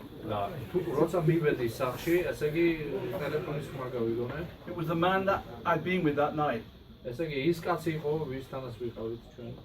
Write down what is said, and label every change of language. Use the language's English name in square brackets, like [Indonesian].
[Georgian] და თუ როცა მივედი სახში ესე იგი ტელეფონის ხმა გავიგონე [English] It was the man that I'd been with that night. [Georgian] ესე იგი ის კაცი იყო ვისთანაც ვიყავით ჩვენ